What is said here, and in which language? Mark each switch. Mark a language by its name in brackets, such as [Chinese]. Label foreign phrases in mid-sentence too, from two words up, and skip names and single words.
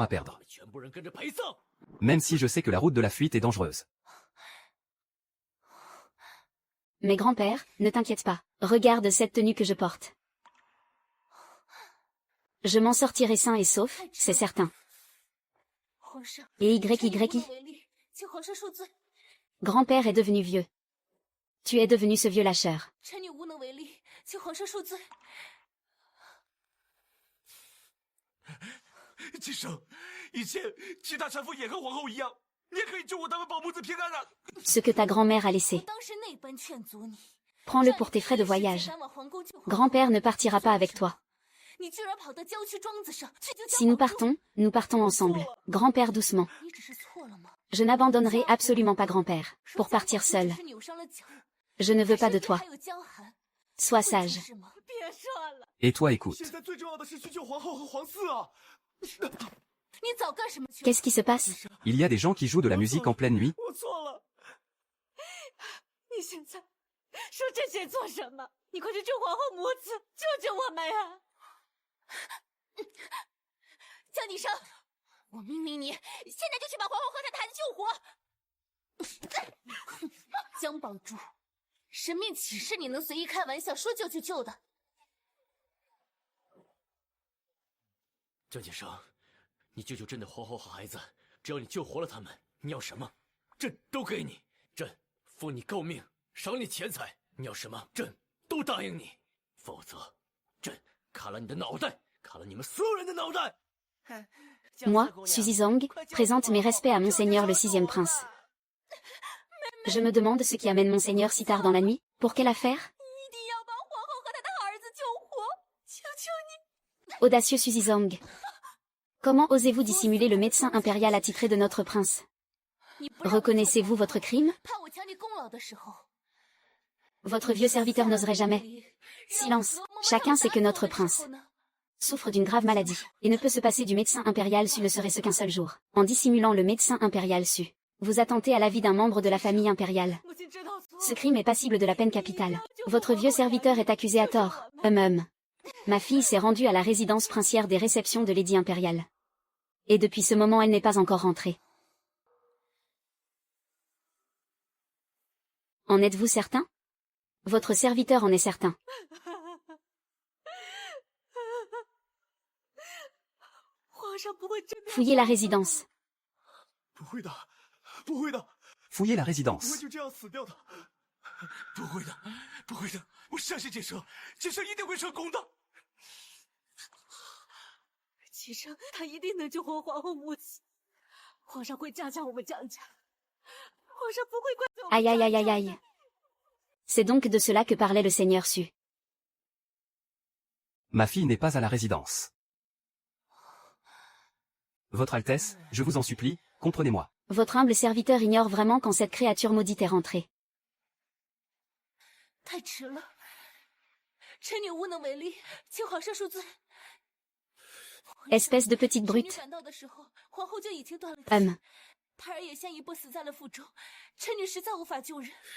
[Chinese] 我 [French] perdre. [Chinese] 们全部人跟着陪葬。 [French] Même si je sais que la route de la fuite est dangereuse. Mais grand-père, ne t'inquiète pas. Regarde cette tenue que je porte. Je m'en sortirai sain et sauf, c'est certain. [Chinese] 皇上， [French] Et [Chinese] 臣女无 YY, 能为力，请皇上恕罪。 [French] grand-père est devenu vieux. Tu es devenu ce vieux lâcheur. [Chinese] 臣女无能为力，请皇上恕罪。金生，以前其他产妇也和皇后一样，你也可以救我当个保母子平安啊！ [French] Ce que ta grand-mère a [Chinese] 我 [French] laissé. [Chinese] 当时那般劝阻你， [French] Prends-le pour tes frais de voyage. [Chinese] 赶往皇宫救皇后 [French] Grand-père ne partira pas avec toi. [Chinese] 你居然跑到郊区庄子上去救 [French] Si nous partons, nous partons ensemble. Grand-père doucement. [Chinese] 你只是错了吗？ [French] Je n'abandonnerai absolument pas grand-père. Pour partir seul. [Chinese] 只是扭伤了脚， [French] Je ne veux pas de toi. [Chinese] 还有江寒， [French] Sois [Chinese] 会出 [French] sage. [Chinese] 事吗？别说了， [French] Et toi écoute. [Chinese] 现在最重要的是去救皇后和皇嗣啊！你早干什么去了？ [French] Qu'est-ce qui se passe? Il y a des gens qui jouent de la musique en pleine nuit. [Chinese] 我错了，你现在说这些做什么？你快去救皇后母子，救救我们呀！江宁生，我命令你现在就去把皇后和她的孩子救活。江宝珠，神命岂是你能随意开玩笑说救就救的？江先生，你救救朕的皇后和孩子，只要你救活了他们，你要什么，朕都给你。朕封你诰命，赏你钱财，你要什么，朕都答应你。否则，朕砍了你的脑袋，砍了你们所有人的脑袋。 [French] Moi, Suzy Zhang, présente mes respects à Monseigneur le 6e prince. Je me demande ce qui amène Monseigneur si tard dans la nuit. Pour quelle affaire? [Chinese] 一定要把皇后和她的儿子救活！求求你！ [French] Audacieux Suzy Zhang. Comment osez-vous dissimuler le médecin impérial attitré de notre prince? [Chinese] 你不让我 [French] Reconnaissez-vous votre crime? [Chinese] 怕我抢你功劳的时候， [French] Votre vieux serviteur n'oserait jamais. Silence. Chacun sait que notre prince souffre d'une grave maladie, et ne peut se passer du médecin impérial su ne serait ce qu'un seul jour. En dissimulant le médecin impérial su, vous attentez à la vie d'un membre de la famille impériale. [Chinese] 母亲知道错 [French] Ce crime est passible de la peine capitale. Votre vieux serviteur est accusé à tort. Ma fille s'est rendue à la résidence princière des réceptions de Lady impériale. Et depuis ce moment elle n'est pas encore rentrée. En êtes-vous certain? Votre serviteur en est certain. Fouillez la résidence. [Chinese] 不会的，不会的， [French] Fouillez la [Chinese] 不会 [French] résidence. [Chinese] 就这样死掉的。不会的，不会的，我相信剑圣，剑圣一定会成功的。齐生，他一定能救活皇后母亲。皇上会嘉奖我们江家，皇上不会怪罪我们 [French] Aïe aïe [Chinese] 江 [French] aïe [Chinese] 家 [French] aïe aïe. C'est donc de cela que parlait le seigneur Su. Ma fille n'est pas à la résidence. Votre Altesse, je vous en supplie, comprenez-moi. Votre humble serviteur ignore vraiment quand cette créature maudite est rentrée. [Chinese] 太迟了，臣女无能为力，请皇上恕罪。 [French] Espèce de petite [Chinese] 臣女 [French] brute. [Chinese] 赶到的时候，皇后就已经断了气， 胎儿也先一步死在了腹中，臣女实在无法救人。